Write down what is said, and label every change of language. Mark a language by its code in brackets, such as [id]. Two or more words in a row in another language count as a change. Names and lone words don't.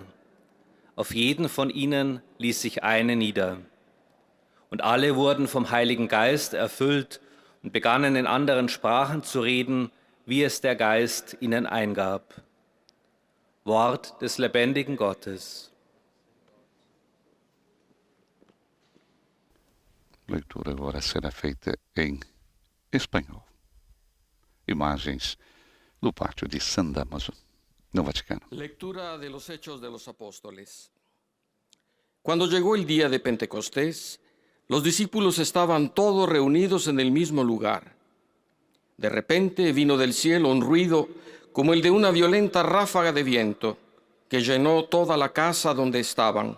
[de] Auf jeden von ihnen ließ sich eine nieder. Und alle wurden vom Heiligen Geist erfüllt und begannen in anderen Sprachen zu reden, wie es der Geist ihnen eingab. Wort des lebendigen Gottes. [pt] Leitura agora será feita em espanhol. Imagens do pátio de San Damaso, no Vaticano. [es] Lectura de los Hechos de los Apóstoles. Cuando llegó el día de Pentecostés, los discípulos estaban todos reunidos en el mismo lugar. De repente vino del cielo un ruido como el de una violenta ráfaga de viento que llenó toda la casa donde estaban.